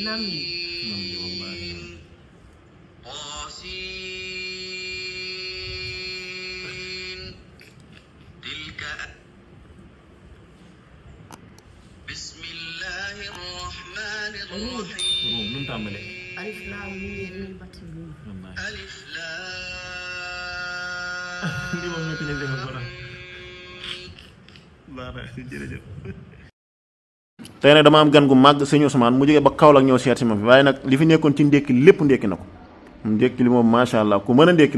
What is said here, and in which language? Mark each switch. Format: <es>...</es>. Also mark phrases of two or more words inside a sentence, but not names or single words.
<ar>Naml. Naml wallahi. طاسين تلك بسم الله الرحمن ruum الرحيم</ar> <wo>nu mu tàmbalee</wo> <ar>ألف لام ميم ميم wallahi ألف</ar> <wo>lii moom ñetti ngeen defal ko tax baax na jërëjëf tey nag dama am gan gu màgg sëñ Ousmane mu jógee ba Kaolack ñëw seet si ma fi waaye nag li fi nekkoon ci ndékki lépp ndékki na ko ndékki li moom</wo> <ar>ما شاء الله</ar> <wo>ku mën a ndékki la.</wo>